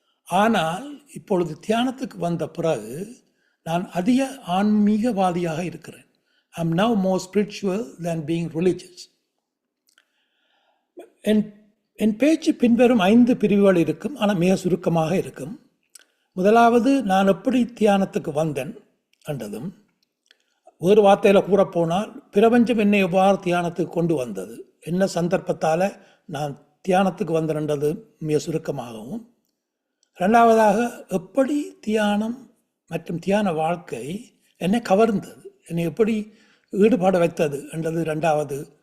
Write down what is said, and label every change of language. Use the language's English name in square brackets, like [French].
[Tamil] ஆனால் இப்பொழுது தியானத்துக்கு வந்த பிறகு நான் அதிக ஆன்மீகவாதியாக இருக்கிறேன். [English] I'm now more spiritual than being religious. [Tamil] என் பேச்சு பின்வரும் 5 பிரிவுகள் இருக்கும், ஆனால் மிக சுருக்கமாக இருக்கும். முதலாவது நான் எப்படி தியானத்துக்கு வந்தேன் என்றதும், வேறு வார்த்தையில் கூறப்போனால் பிரபஞ்சம் என்னை எவ்வாறு தியானத்துக்கு கொண்டு வந்தது, என்ன சந்தர்ப்பத்தால் நான் தியானத்துக்கு வந்தேன்ன்றது மிக சுருக்கமாகவும், ரெண்டாவதாக எப்படி தியானம் மற்றும் தியான வாழ்க்கை என்னை கவர்ந்தது, என்னை எப்படி ஈடுபாடு வைத்தது என்றது ரெண்டாவது